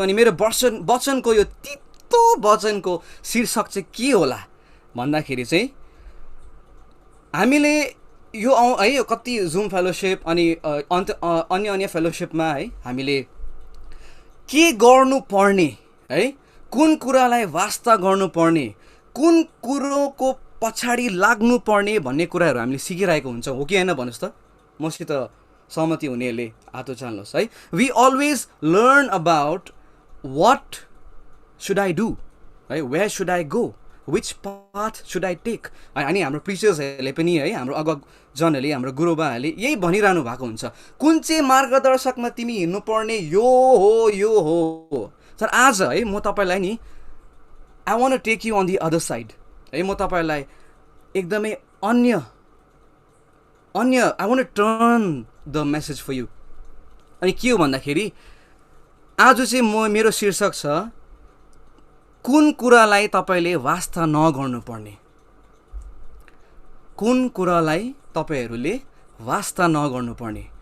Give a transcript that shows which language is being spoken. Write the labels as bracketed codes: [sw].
[ne] अनि मेरो वचनको यो तितो वचनको शीर्षक चाहिँ के होला भन्दाखेरि चाहिँ हामीले यो है यो कति जुम फेलोसिप अनि अन्य फेलोसिपमा है हामीले के गर्नुपर्ने है, कुन कुरालाई वास्ता गर्नुपर्ने, कुन कुरोको पछाडि लाग्नुपर्ने भन्ने कुराहरू हामीले सिकिरहेको हुन्छौँ, हो कि होइन भन्नुहोस् त? मसित सहमति हुनेहरूले हात उचाल्नुहोस् है। [en] we always learn about what should I do [ne] है, [en] Where should I go, which path should I take. [ne] अनि हाम्रो प्रिचर्सहरूले पनि है, हाम्रो अगजनहरूले, हाम्रो गुरुबाहरूले यही भनिरहनु भएको हुन्छ, कुन चाहिँ मार्गदर्शकमा तिमी हिँड्नुपर्ने यो हो। तर आज है म तपाईँलाई नि [en] I want to take you on the other side [ne] है, म तपाईँलाई एकदमै अन्य [en] I want to turn the message for you. [ne] अनि के हो भन्दाखेरि आज चाहिँ मेरो शीर्षक छ कुन कुरालाई तपाईँले वास्ता नगर्नुपर्ने, कुन कुरालाई तपाईँहरूले वास्ता नगर्नुपर्ने।